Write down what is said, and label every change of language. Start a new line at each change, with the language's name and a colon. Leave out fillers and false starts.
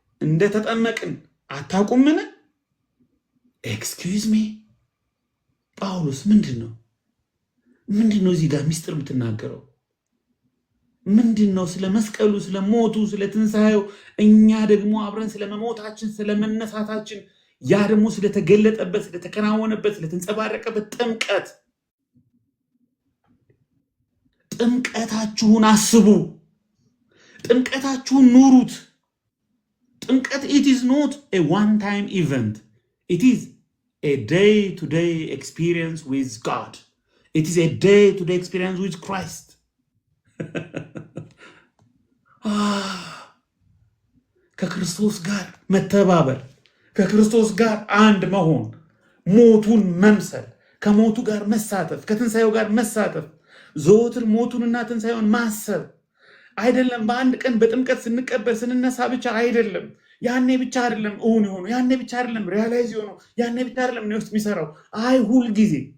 Amharic: እንደተጠመቅን አታውቁምን? ኤክስኪውዝ ሚ ጳውሎስ ምንድን ነው እዚህ ጋር ሚስጥር የምትናገረው? ምንድን ነው? ስለ መስቀሉ፣ ስለ ሞቱ፣ ስለ ትንሣኤው፣ እኛ ደግሞ አብረን ስለ መሞታችን፣ ስለ መነሳታችን፣ ያ ደግሞ ስለተገለጠበት፣ ስለተከናወነበት፣ ስለተንጸባረቀበት ጥምቀታችሁን አስቡ። ጥምቀታችሁን ኑሩት።
English: ጥምቀት it is not a one time event, it is a day to day experience with God, it is a day to day experience with Christ.
Amharic: ከክርስቶስ ጋር መተባበር፣ ከክርስቶስ ጋር አንድ መሆን፣ ሞቱን መምሰል፣ ከሞቱ ጋር መሳተፍ፣ ከትንሣኤው ጋር መሳተፍ፣ ዘወትር ሞቱንና ትንሣኤውን ማሰብ፣ አይደለም። በአንድ ቀን በጥምቀት ስንቀበል ስንነሳ ብቻ አይደለም። ያኔ ብቻ አይደለም እውን የሆነው፣ ያኔ ብቻ አይደለም ሪያላይዝ የሆነው፣ ያኔ ብቻ አይደለም እኔ ውስጥ የሚሰራው። አይ ሁል ጊዜ